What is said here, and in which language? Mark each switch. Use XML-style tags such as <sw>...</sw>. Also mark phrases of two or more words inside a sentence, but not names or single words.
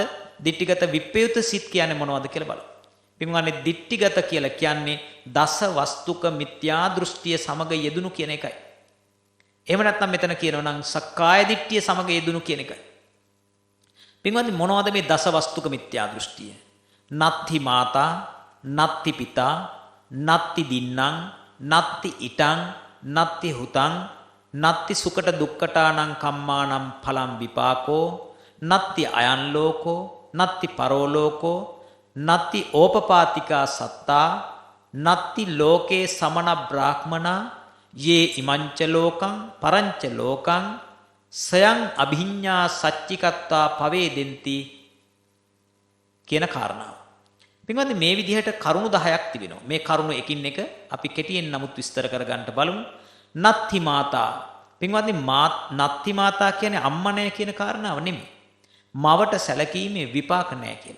<si>දිට්ඨිගත විප්පයුත්ත සිත් කියන්නේ මොනවද කියලා බලමු. පින්වත්නි දිට්ඨිගත කියලා කියන්නේ දස වස්තුක මිත්‍යා දෘෂ්ටිය සමග යෙදුණු කියන එකයි. එහෙම නැත්නම් මෙතන කියනවා නම් සක්කාය දිට්ඨිය සමග යෙදුණු කියන එකයි. පින්වත්නි මොනවද මේ දස වස්තුක මිත්‍යා දෘෂ්ටිය?</si> <pi>නත්ති මාතා, නත්ති පිතා, නත්ති දින්නම්, නත්ති ඉටං, නත්ති හුතං, නත්ති සුකට දුක්කටානං කම්මානම් ඵලං විපාකෝ, නත්ති අයන් ලෝකෝ, නත්ති පරෝලෝකෝ, නත්ති ඕපපාතිකා සත්තා, නත්ති ලෝකේ සමන බ්‍රාහ්මනා, යේ ඉමංච ලෝකං පරංච ලෝකං සයං අභිඤ්ඤා සච්චිකත්වා පවේදෙන්ති</pi> <si>කියන කාරණාව. පින්වත්නි මේ විදිහට කරුණු 10ක් තිබෙනවා. මේ කරුණු එකින් එක අපි කෙටියෙන් නමුත් විස්තර කරගන්න බලමු.</si> <pi>නත්ති මාතා.</pi> <si>පින්වත්නි</si> <pi>නත්ති මාතා</pi> <si>කියන්නේ අම්මා නැහැ කියන කාරණාව නෙමෙයි. මවට සැලකීමේ විපාක නැහැ කියලා.</si>